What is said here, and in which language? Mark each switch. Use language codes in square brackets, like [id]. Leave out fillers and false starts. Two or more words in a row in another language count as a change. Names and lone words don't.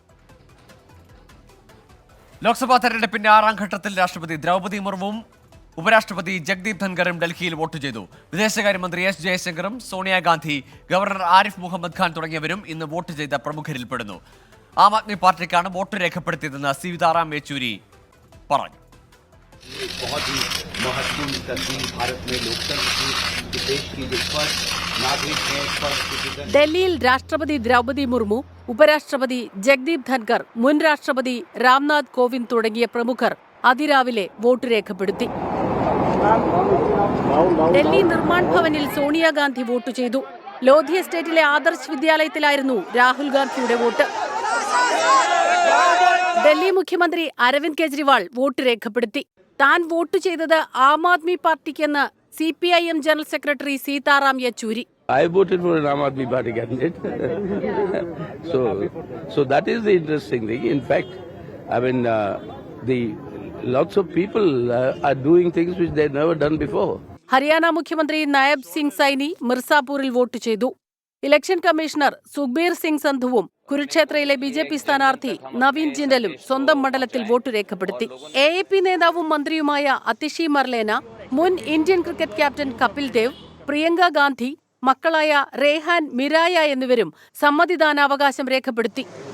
[ml] ലോക്സഭാ തെരഞ്ഞെടുപ്പിന്റെ 6ാം ഘട്ടത്തിൽ രാഷ്ട്രപതി ദ്രൗപദി മുർമുവും ഉപരാഷ്ട്രപതി ജഗ്ദീപ് ധൻഖറും ഡൽഹിയിൽ വോട്ട് ചെയ്തു. വിദേശകാര്യമന്ത്രി S ജയശങ്കറും സോണിയാഗാന്ധി, ഗവർണർ ആരിഫ് മുഹമ്മദ് ഖാൻ തുടങ്ങിയവരും ഇന്ന് വോട്ട് ചെയ്ത പ്രമുഖരിൽപ്പെടുന്നു. ആം ആദ്മി പാർട്ടിക്കാണ് വോട്ട് രേഖപ്പെടുത്തിയതെന്ന് സീതാറാം യെച്ചൂരി പറഞ്ഞു. [hi] बहुत ही महत्वपूर्ण तस्वीर भारत में लोकतंत्र की देश की जो फर्स्ट नागरिक है, [en] first citizen. [ml] ഡൽഹിയിൽ രാഷ്ട്രപതി ദ്രൗപദി മുർമു, ഉപരാഷ്ട്രപതി ജഗ്ദീപ് ധൻകർ, മുൻ രാഷ്ട്രപതി രാംനാഥ് കോവിന്ദ് തുടങ്ങിയ പ്രമുഖർ അതിരാവിലെ വോട്ട് രേഖപ്പെടുത്തി. ഡൽഹി നിർമ്മാൺ ഭവനിൽ സോണിയാഗാന്ധി വോട്ട് ചെയ്തു. ലോധി എസ്റ്റേറ്റിലെ ആദർശ് വിദ്യാലയത്തിലായിരുന്നു രാഹുൽ ഗാന്ധിയുടെ വോട്ട്. ഡൽഹി മുഖ്യമന്ത്രി അരവിന്ദ് കെജ്രിവാൾ വോട്ട് രേഖപ്പെടുത്തി. താൻ വോട്ട് ചെയ്തത് ആം ആദ്മി പാർട്ടിക്കെന്ന് CPIM ജനറൽ സെക്രട്ടറി സീതാറാം യെച്ചൂരി. [en] I voted for an Aam Aadmi Party candidate. So that is the interesting thing. In fact, I mean, lots of people are doing things which they had never done before. [ml] ഹരിയാന മുഖ്യമന്ത്രി നായബ് സിംഗ് സൈനി മിർസാപൂരിൽ വോട്ട് ചെയ്തു. ഇലക്ഷൻ കമ്മീഷണർ സുഖ്ബീർ സിംഗ് സന്ധുവും കുരുക്ഷേത്രയിലെ BJP സ്ഥാനാർത്ഥി നവീൻ ജിൻഡലും സ്വന്തം മണ്ഡലത്തിൽ വോട്ട് രേഖപ്പെടുത്തി. AAP നേതാവും മന്ത്രിയുമായ അതിഷി മർലേന, മുൻ ഇന്ത്യൻ ക്രിക്കറ്റ് ക്യാപ്റ്റൻ കപിൽ ദേവ്, പ്രിയങ്ക ഗാന്ധി, മക്കളായ റേഹാൻ, മിരായ എന്നിവരും സമ്മതിദാനാവകാശം രേഖപ്പെടുത്തി.